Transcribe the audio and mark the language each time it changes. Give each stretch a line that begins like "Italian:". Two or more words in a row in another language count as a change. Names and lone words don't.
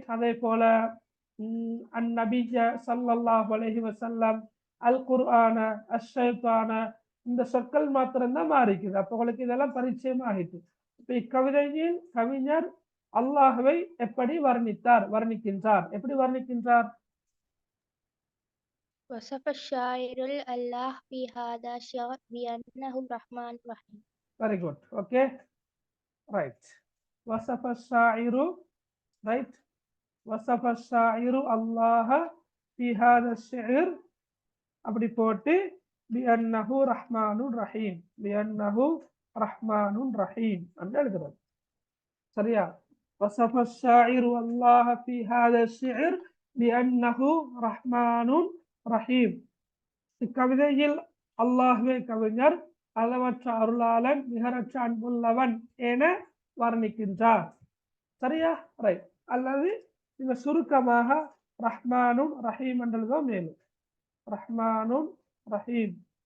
Tamil: அதே போல அந்நபிய
Arabic: صلى الله عليه وسلم,
Tamil: அல் குர்ஆன, அஷ்ஷைத்தான இந்த சொற்கள் மாத்திரம்தான் மாறிக்குது. அப்ப உங்களுக்கு இதெல்லாம் பரிச்சயம் ஆகிட்டு. இப்ப இக்கவிதையில் கவிஞர் அல்லாஹ்வை எப்படி வர்ணிக்கின்றார்? எப்படி வர்ணிக்கின்றார்?
Arabic: وصف الشاعر الله في هذا الشعر بأنه الرحمن الرحيم.
English: Very good. Okay. Right.
Arabic: وصف الشاعر, right. وصف الشاعر الله في هذا الشعر
Tamil: அப்படி போட்டு
Arabic: بأنه رحمن رحيم, بأنه رحمن رحيم
Tamil: என்று எழுதுறது. சரியா?
Arabic: وصف الشاعر الله في هذا الشعر بأنه رحمن ரஹீம்.
Tamil: இக்கவிதையில் அல்லாஹ்வே கவிஞர், அளவற்ற அருளாளன், நிகரற்ற அன்புள்ளவன் என வர்ணிக்கின்றார். சரியா? ரைட். அல்லது நீங்க சுருக்கமாக
Arabic: رحمن رحيم
Tamil: என்றதும் மேலும்
Arabic: رحمن رحيم